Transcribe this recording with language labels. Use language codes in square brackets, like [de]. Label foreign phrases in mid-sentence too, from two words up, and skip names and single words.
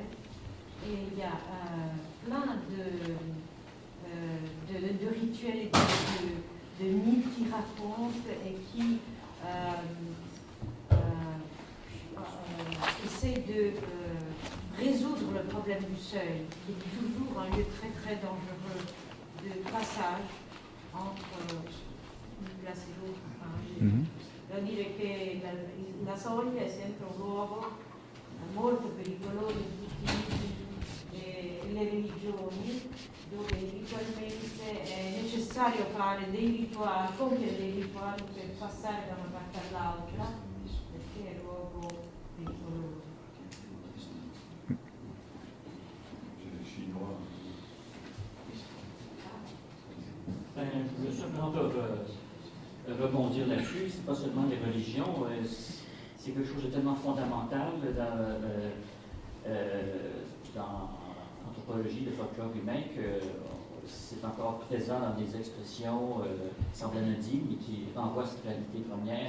[fr] Et il y a plein de rituels et de mythes qui racontent et qui essayent de résoudre le problème du seuil, qui est toujours un lieu très très dangereux de passage entre une place et l'autre. [it] Devo dire che la soglia è sempre un luogo molto pericoloso in tutte le religioni, dove ritualmente è necessario fare dei rituali, compiere dei rituali per passare da una parte all'altra, perché è un luogo pericoloso. [fr] Je veux simplement rebondir là-dessus. C'est pas seulement les religions, c'est quelque chose de tellement fondamental dans l'anthropologie, le folklore humain, que c'est encore présent dans des expressions qui semblent anodines, mais qui renvoient à cette réalité première.